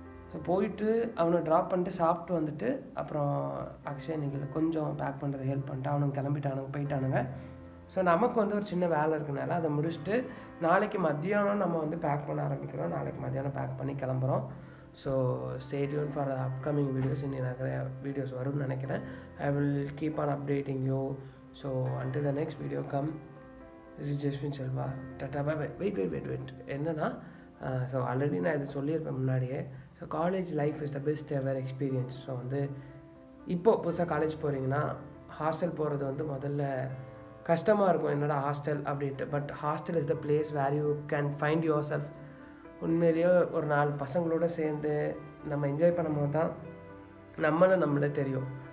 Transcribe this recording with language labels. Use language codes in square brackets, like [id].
[ta] So போயிட்டு அவனை drop பண்ணிட்டு சாப்பிட்டு வந்துட்டு அப்புறம் அக்ஷய் நிகில் கொஞ்சம் பேக் பண்ணுறது ஹெல்ப் பண்ணிட்டு அவனுங்க கிளம்பிட்டானுங்க, போயிட்டானுங்க. ஸோ நமக்கு வந்து ஒரு சின்ன வேலை இருக்குனால அதை முடிச்சுட்டு நாளைக்கு மத்தியானம் நம்ம வந்து பேக் பண்ண ஆரம்பிக்கிறோம். நாளைக்கு மத்தியானம் பேக் பண்ணி கிளம்புறோம். So [en] Stay tune for upcoming videos. [ta] இன்னும் நிறைய வீடியோஸ் வரும்னு நினைக்கிறேன். [en] I will keep on updating you. So until the next video come, this is Jaswin Selva. Tata bye bye. Wait. [ta] என்னன்னா ஸோ ஆல்ரெடி நான் இது சொல்லியிருப்பேன் முன்னாடியே. So so [en] College life is the best ever experience. [ta] So வந்து இப்போது புதுசாக college போகிறீங்கன்னா hostel போகிறது வந்து முதல்ல கஷ்டமாக இருக்கும், என்னடா ஹாஸ்டல் அப்படின்ட்டு. [en] But hostel is the place where you can find your self. [ta] உண்மையிலேயே ஒரு 4 பசங்களோடு சேர்ந்து நம்ம என்ஜாய் பண்ணும்போது தான் நம்மளே தெரியும்.